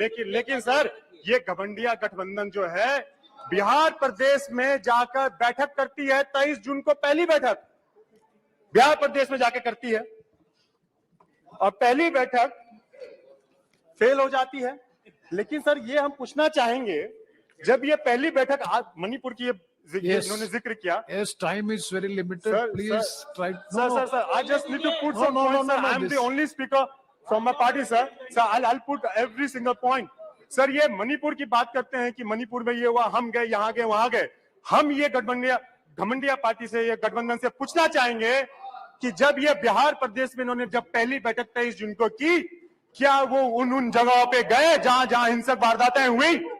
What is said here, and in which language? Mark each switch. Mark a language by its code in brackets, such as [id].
[hi] लेकिन सर, ये घमंडिया गठबंधन जो है बिहार प्रदेश में जाकर बैठक करती है। 23 जून को पहली बैठक बिहार प्रदेश में जाकर करती है, और पहली बैठक फेल हो जाती है। लेकिन सर, ये हम पूछना चाहेंगे, जब ये पहली बैठक मणिपुर की इन्होंने जिक्र किया। [en] Yes, time is very limited. Please try. Sir, I just need to put some points. I am the only speaker from my party, sir. Sir, I'll put every single point. [hi] Sir, ये मणिपुर की बात करते हैं कि मणिपुर में ये हुआ, हम गए, यहाँ गए, वहां गए। हम ये घमंडिया पार्टी से, ये गठबंधन से पूछना चाहेंगे कि जब ये बिहार प्रदेश में इन्होंने जब पहली बैठक 23 जून को की, क्या वो उन जगहों पे गए जहां हिंसक वारदातें हुई?